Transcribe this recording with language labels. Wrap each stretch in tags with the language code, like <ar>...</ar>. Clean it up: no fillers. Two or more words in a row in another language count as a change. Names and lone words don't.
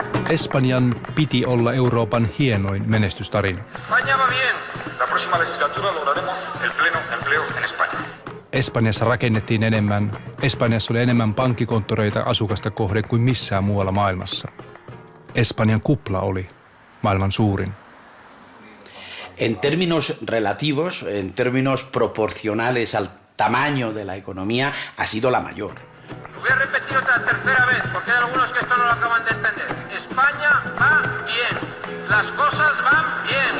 <fi>Espanjan piti olla Euroopan hienoin menestystarina.</fi> <es>España va bien. La próxima legislatura lograremos el pleno empleo en España.</es> <fi>Espanjassa rakennettiin enemmän. Espanjassa oli enemmän pankkikonttoreita asukasta kohden kuin missään muualla maailmassa. Espanjan kupla oli maailman suurin.</fi> <es>En términos relativos, en términos proporcionales al tamaño de la economía, ha sido la mayor. Lo voy a repetir otra tercera vez, porque hay algunos que esto no lo acaban de entender. España va bien. Las cosas van bien.</es>